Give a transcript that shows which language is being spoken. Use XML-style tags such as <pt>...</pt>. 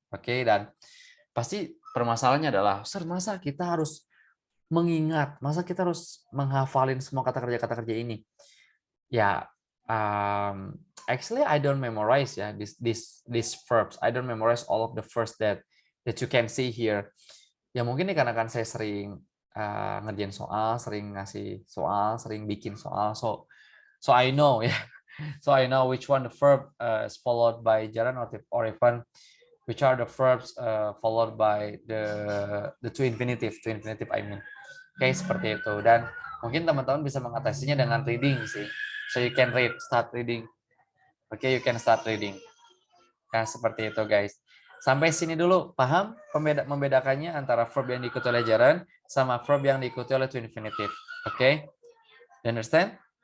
<id>Oke, dan pasti permasalahannya adalah, Sir, masa kita harus mengingat, masa kita harus menghafalin semua kata kerja ini?</id> <en>Ya, actually I don't memorize ya these verbs. I don't memorize all of the verbs that you can see here.</en> <id>Ya mungkin ini karena kan saya sering ngerjain soal, sering ngasih soal, sering bikin soal,</id> <en>so I know</en> <id>ya.</id> <en>So I know which one the verb is followed by gerund or even which are the verbs followed by the to infinitive I mean.</en> <id>Oke, seperti itu. Dan mungkin teman-teman bisa mengatasinya dengan reading sih.</id> <en>So you can start reading. Oke, you can start reading.</en> <id>Nah, seperti itu guys. Sampai sini dulu, paham membedakannya antara verb yang diikuti oleh gerund sama verb yang diikuti oleh to infinitive. Oke?</id> <en>You understand?</en>